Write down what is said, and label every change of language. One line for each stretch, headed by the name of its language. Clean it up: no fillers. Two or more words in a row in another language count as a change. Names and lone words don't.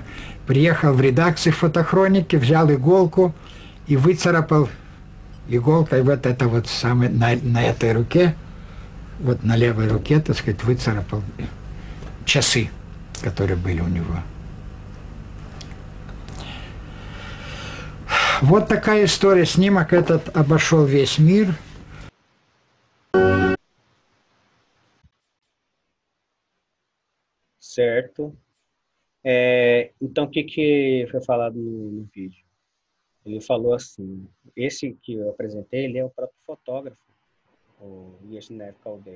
Russian: Приехал в редакцию фотохроники, взял иголку и выцарапал иголкой вот это вот самое на этой руке, вот на левой руке, так сказать, выцарапал часы, которые были у него. Вот такая история. Снимок этот обошел весь мир.
Portuguese: Certo. Então, o que foi falado no vídeo? Ele falou assim, esse que eu apresentei, ele é o próprio fotógrafo, o Yezhnev Kaldei.